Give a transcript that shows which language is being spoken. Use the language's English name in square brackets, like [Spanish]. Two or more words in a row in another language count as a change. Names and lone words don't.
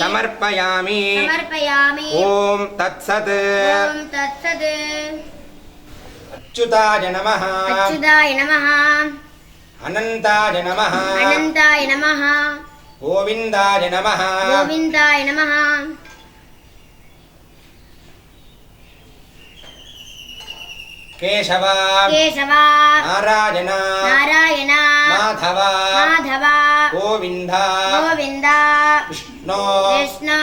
[Sanskrit] समर्पयामि समर्पयामि ॐ तत्सत् ॐ तत्सत् अच्युताय नमः अच्युताय नमः अनन्ताय नमः अनन्ताय नमः గోవిందాయ నమః గోవిందాయ నమః కేశవ కేశవ నారాయణ నారాయణ మాధవ మాధవ గోవింద గోవింద విష్ణు కృష్ణ